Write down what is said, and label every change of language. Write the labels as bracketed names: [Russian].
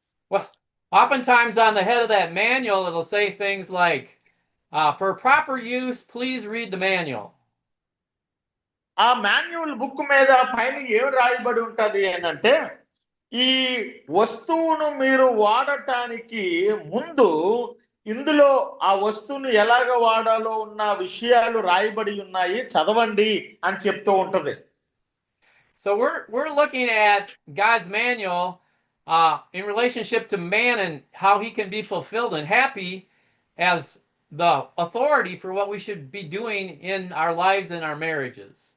[English] Well, oftentimes on the head of that manual it'll say things like for proper use please read the manual. [Telugu] ఆ manual book మీద పైన ఏం రాయబడి ఉంటది అంటే, ఈ వస్తువును మీరు వాడటానికి ముందు ఇందులో ఆ వస్తువును ఎలాగ వాడాలో ఉన్న విషయాలు రాయబడి ఉన్నాయి, చదవండి అని చెప్తూ ఉంటది. [English] So we're looking at God's manual in relationship to man and how he can be fulfilled and happy as the authority for what we should be doing in our lives and our marriages.